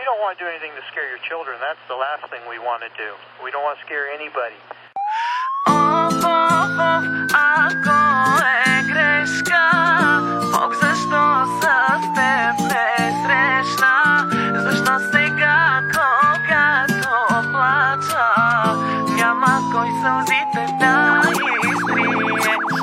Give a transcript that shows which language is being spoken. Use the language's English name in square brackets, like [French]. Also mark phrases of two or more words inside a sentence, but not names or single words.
[English] want to do anything to scare your children. That's the last thing we want to do. We don't want to scare anybody. [Bulgarian] Ако е грешка, Бог защо с теб ме срещна? Защо сега, когато плача, няма кой сълзите да изтрие?